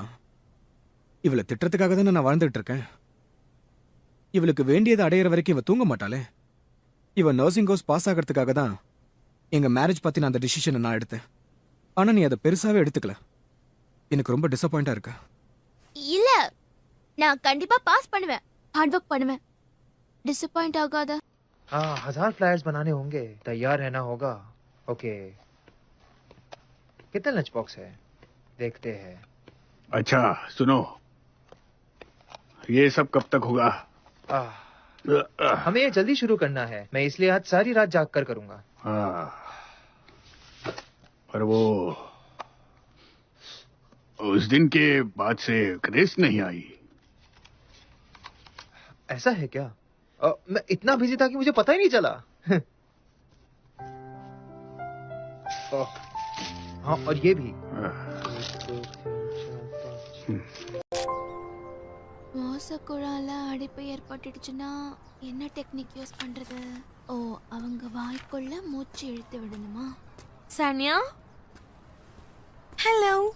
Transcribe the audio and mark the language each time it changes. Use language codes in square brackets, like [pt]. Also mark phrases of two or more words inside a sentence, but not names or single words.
[ta] இவளை திட்டுறதுக்காக தானே நான் வாழ்ந்துட்டு இருக்கேன். இவளுக்கு வேண்டியதை அடையிற வரைக்கும் இவ தூங்க மாட்டாளே. இவ [en] nursing course pass [ta] ஆகிறதுக்காக தான் எங்க மேரேஜ் பத்தி நான் அந்த டிசிஷனை நான் எடுத்தேன். ஆனா நீ அதை பெருசாவே எடுத்துக்கல. எனக்கு ரொம்ப டிசப்பாயிண்டா இருக்கு. இல்ல, நான் கண்டிப்பா பாஸ் பண்ணுவேன், [en] hard work [ta] பண்ணுவேன். டிசப்பாயிண்ட் ஆகாதே। [hi] हाँ, 1000 फ्लायर्स बनाने होंगे, तैयार रहना होगा। ओके, कितने [en] lunch box [hi] है देखते हैं। अच्छा सुनो, ये सब कब तक होगा? हमें ये जल्दी शुरू करना है, मैं इसलिए आज सारी रात जाग कर करूंगा। हाँ, पर वो उस दिन के बाद से क्रेज नहीं आई। ऐसा है क्या? मैं इतना बिजी था कि मुझे पता ही नहीं चला। हाँ, और ये भी। [ta] மோசக்குழால அடைப்பு ஏற்பட்டுடுச்சுன்னா என்ன [en] technique use [ta] பண்றது? ஓ, அவங்க வாய்க்குள்ள மூச்சு இழுத்து விடணுமா? சானியா, ஹலோ.